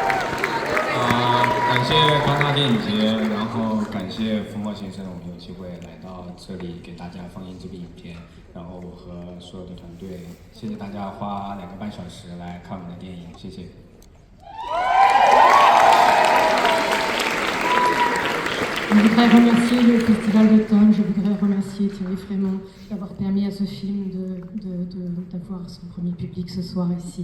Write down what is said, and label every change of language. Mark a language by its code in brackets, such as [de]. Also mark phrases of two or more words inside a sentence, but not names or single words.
[zh] 感谢康大电影节，然后感谢福茂先生，我们有机会来到这里给大家放映这部影片，然后我和所有的团队，谢谢大家花2个半小时来看我们的电影，谢谢。 [fr] Je voudrais remercier le Festival d'automne, je voudrais remercier Thierry Frémont d'avoir permis à ce film d'avoir son premier public ce soir ici.